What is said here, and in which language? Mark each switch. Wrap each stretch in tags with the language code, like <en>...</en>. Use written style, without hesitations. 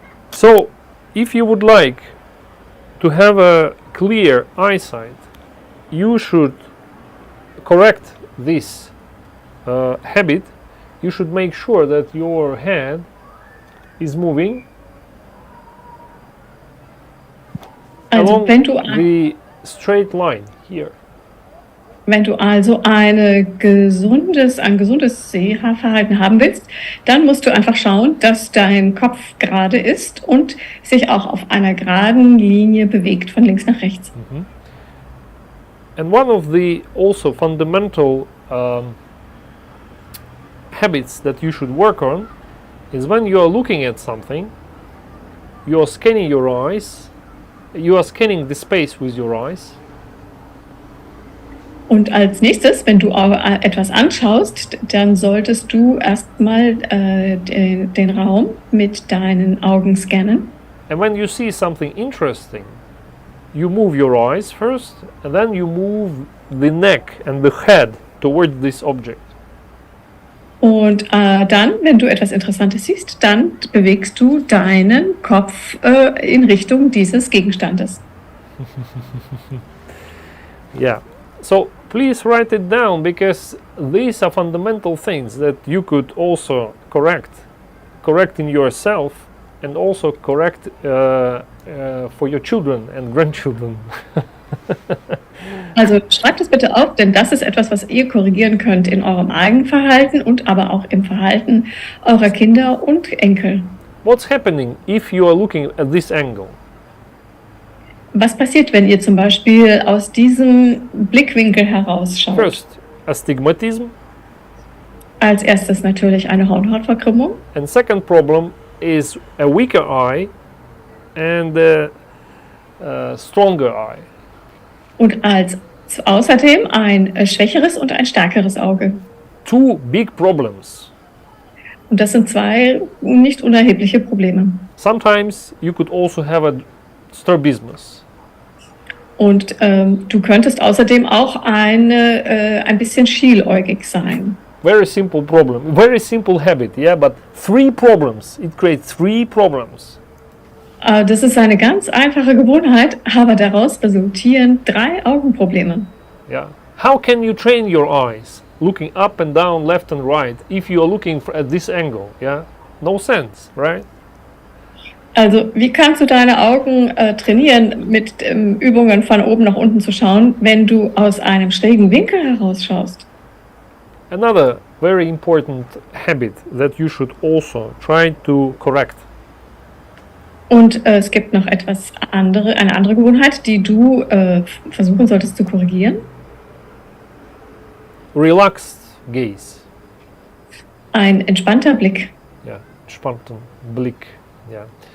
<en>So, if you would like to have a clear eyesight, you should correct this habit. You should make sure that your head is moving Also along the straight line here.</en> <de>wenn du also ein gesundes Sehverhalten haben willst, dann musst du einfach schauen, dass dein Kopf gerade ist und sich auch auf einer geraden Linie bewegt, von links nach rechts.</de> <en>And one of the also fundamental habits that you should work on is when you are looking at something, you are scanning your eyes, you are scanning the space with your eyes.</en> <de>Und als nächstes, wenn du etwas anschaust, dann solltest du erstmal den Raum mit deinen Augen scannen.</de> <en>And when you see something interesting, you move your eyes first, and then you move the neck and the head towards this object.</en> <de>Und dann, wenn du etwas Interessantes siehst, dann bewegst du deinen Kopf in Richtung dieses Gegenstandes.</de> <en>Yeah. So please write it down, because these are fundamental things that you could also correct in yourself, and also correct for your children and grandchildren.</en> <de>Also schreibt es bitte auf, denn das ist etwas, was ihr korrigieren könnt in eurem eigenen Verhalten und aber auch im Verhalten eurer Kinder und Enkel.</de> <en>What's happening if you are looking at this angle?</en> <de>Was passiert, wenn ihr zum Beispiel aus diesem Blickwinkel herausschaut?</de> <en>First, astigmatism,</en> <de>Als erstes natürlich eine Hornhautverkrümmung.</de> <en>and second problem is a weaker eye and a stronger eye.</en> <de>Und als außerdem ein schwächeres und ein stärkeres Auge.</de> <en>Two big problems.</en> <de>Und das sind zwei nicht unerhebliche Probleme.</de> <en>Sometimes you could also have a strabismus.</en> <de>Und du könntest außerdem auch ein bisschen schieläugig sein.</de> <en>Very simple problem, very simple habit, yeah, but three problems. It creates three problems.</en> <de>Das ist eine ganz einfache Gewohnheit, aber daraus resultieren 3 Augenprobleme.</de> <en>Yeah. How can you train your eyes looking up and down, left and right, if you are looking at this angle? Yeah, no sense, right?</en> <de>Also wie kannst du deine Augen trainieren, mit Übungen von oben nach unten zu schauen, wenn du aus einem schrägen Winkel herausschaust?</de> <en>Another very important habit that you should also try to correct.</en> <de>Und es gibt noch eine andere Gewohnheit, die du versuchen solltest zu korrigieren.</de> <en>Relaxed gaze.</en> <de>Ein entspannter Blick. Ja, entspannten Blick. Ja.</de>